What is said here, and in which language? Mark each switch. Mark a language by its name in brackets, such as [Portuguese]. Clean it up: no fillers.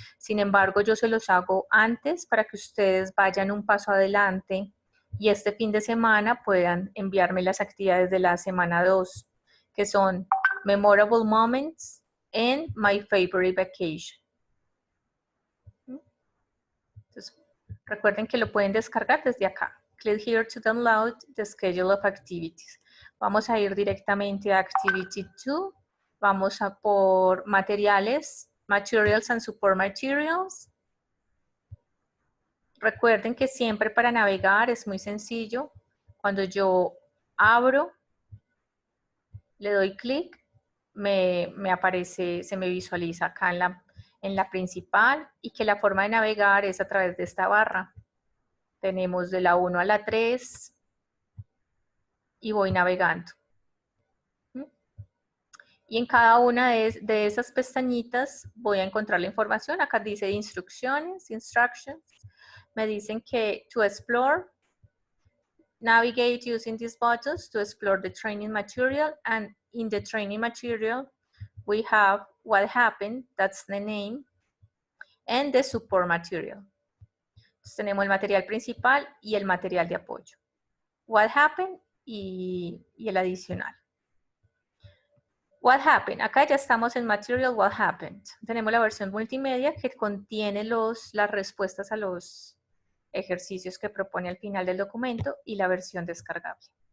[Spanish] Sin embargo, yo se los hago antes para que ustedes vayan un paso adelante y este fin de semana puedan enviarme las actividades de la semana 2, que son Memorable Moments and My Favorite Vacation. Entonces, recuerden que lo pueden descargar desde acá. [English] Click here to download the schedule of activities. [Spanish] Vamos a ir directamente a Activity 2. Vamos a por materiales, Materials and Support Materials. Recuerden que siempre para navegar es muy sencillo. Cuando yo abro, le doy clic, me aparece, se me visualiza acá en la principal y que la forma de navegar es a través de esta barra. Tenemos de la 1 a la 3 y voy navegando. Y en cada una de esas pestañitas voy a encontrar la información. Acá dice instrucciones, instructions. Me dicen que to explore, navigate using these buttons to explore the training material. [English] And in the training material, we have what happened, that's the name, and the support material. [Spanish] Entonces, tenemos el material principal y el material de apoyo. What happened y el adicional. What happened? Acá ya estamos en Material What happened. Tenemos la versión multimedia que contiene las respuestas a los ejercicios que propone al final del documento y la versión descargable.